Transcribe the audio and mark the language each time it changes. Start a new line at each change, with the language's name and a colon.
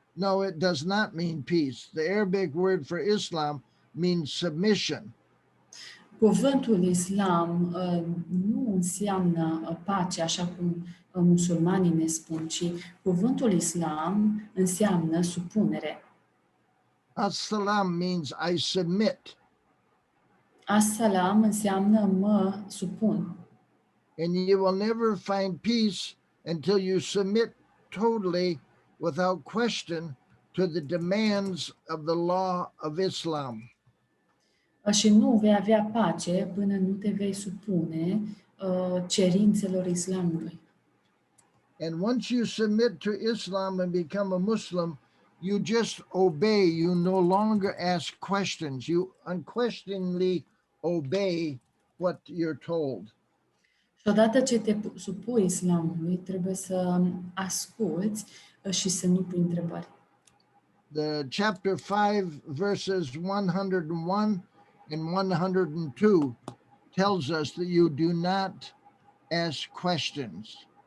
English: No, it does not mean peace. The Arabic word for Islam means submission.
Romanian: Cuvântul Islam nu înseamnă pace, așa cum musulmanii ne spun, ci cuvântul Islam înseamnă supunere.
English: As-salam means I submit.
Romanian: As-salam înseamnă mă supun.
English: And you will never find peace until you submit totally, without question, to the demands of the law of Islam.
Romanian: Și nu vei avea pace până nu te vei supune cerințelor islamului.
English: And once you submit to Islam and become a Muslim, you just obey. You no longer ask questions. You unquestioningly obey what you're told.
Romanian: Și odată ce te supui islamului, trebuie să asculți și să nu pui întrebări.
English: The chapter 5, verses 101 and 102 tells us that you do not ask questions.